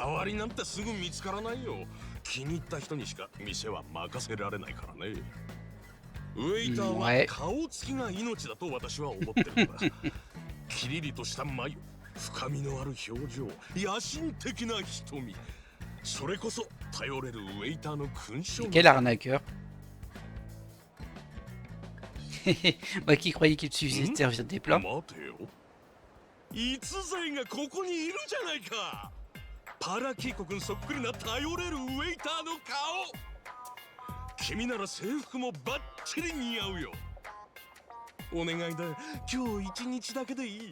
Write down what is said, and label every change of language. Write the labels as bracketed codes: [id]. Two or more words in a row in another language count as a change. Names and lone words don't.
[ja] 代わりなんてすぐ見つからないよ。気に入った人にしか店は任せられないからね。ウェイターは顔つきが命だと私は思ってるんだ。キリリとした眉、深みのある表情、野心的な瞳。それこそ頼れるウェイターの勲章。 [fr] Quel arnaqueur. Moi qui croyais qu'il suffisait de servir des plats. [ja] 待てよ。逸材がここにいるじゃないか。パラキーコ君そっくりな頼れるウェイターの顔。君なら制服もバッチリ似合うよ。お願いだ、今日一日だけでいい。